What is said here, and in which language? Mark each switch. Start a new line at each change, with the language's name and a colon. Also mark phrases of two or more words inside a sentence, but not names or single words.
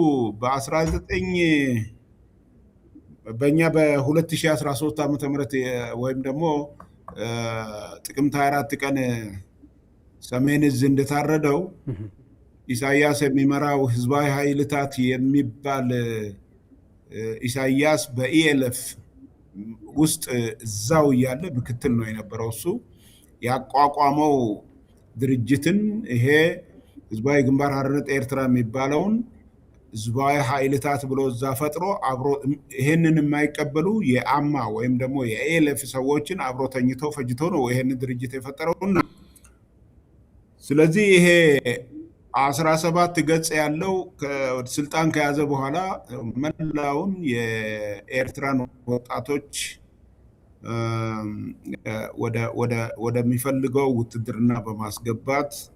Amharic: በእኛ በ2013 ዓ.ም ወይም ደግሞ ጥቅምት 24 ቀን ሰሜን እዝ እንደታረደው ኢሳያስ የሚመራው ህዝባዊ ኃይልታት የሚባል ኢሳያስ በኢኤልኤፍ ውስጥ እዛው እያለ ምክትል ነው የነበረው። እሱ ያቋቋመው ድርጅትን ይሄ ህዝባዊ ግንባር ሓርነት ኤርትራ የሚባለውን ህዝባዊ ኃይልታት ብሎ እዛ ፈጥሮ አብሮ ይሄንን የማይቀበሉ የአማ ወይም ደግሞ የኢኤልኤፍ ሰዎችን አብሮ ተኝቶ ፈጅቶ ነው ይሄንን ድርጅት የፈጠረውና ስለዚህ ይሄ 17 ገጽ ያለው ስልጣን ከያዘ በኋላ መላውን የኤርትራን ወጣቶች ወደሚፈልገው ውትድርና በማስገባት